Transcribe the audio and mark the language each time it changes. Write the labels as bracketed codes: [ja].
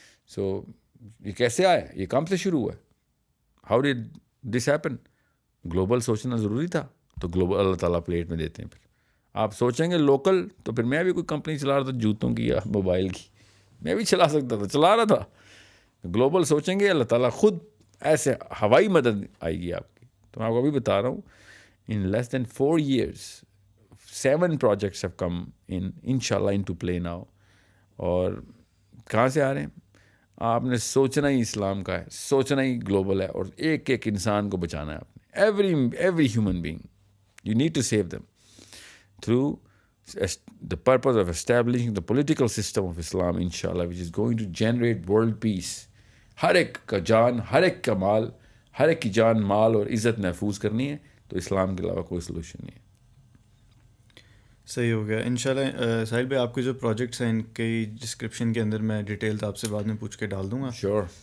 [ur] سو یہ کیسے آیا, یہ کام سے شروع ہوا ہے. How did this happen? Global سوچنا ضروری تھا تو گلوبل اللہ تعالیٰ پلیٹ میں دیتے ہیں. پھر آپ سوچیں گے لوکل, تو پھر میں بھی کوئی کمپنی چلا رہا تھا جوتوں کی یا موبائل کی, میں بھی چلا سکتا تھا, چلا رہا تھا. گلوبل سوچیں گے اللہ تعالیٰ خود ایسے ہوائی مدد آئے گی آپ کی. [en] تو میں آپ کو ابھی بتا رہا ہوں, in less than 4 years 7 projects have come in inshallah into play now. اور [ur] کہاں سے آ رہے ہیں؟ آپ نے سوچنا ہی اسلام کا ہے, سوچنا ہی گلوبل ہے, اور ایک ایک انسان کو بچانا ہے آپ نے, every human being. [en] You need to save them through the purpose of establishing the political system of Islam, inshallah, which is going to generate world peace. [ur] ہر ایک کا جان, ہر ایک کا مال, ہر ایک کی جان, مال اور عزت محفوظ کرنی ہے, تو اسلام کے علاوہ کوئی سلوشن نہیں ہے. صحیح ہو گیا. انشاءاللہ ساحل بھائی آپ کے جو پروجیکٹس ہیں ان کی ڈسکرپشن کے اندر میں ڈیٹیلز آپ سے بعد میں پوچھ کے ڈال دوں گا. [en] Sure.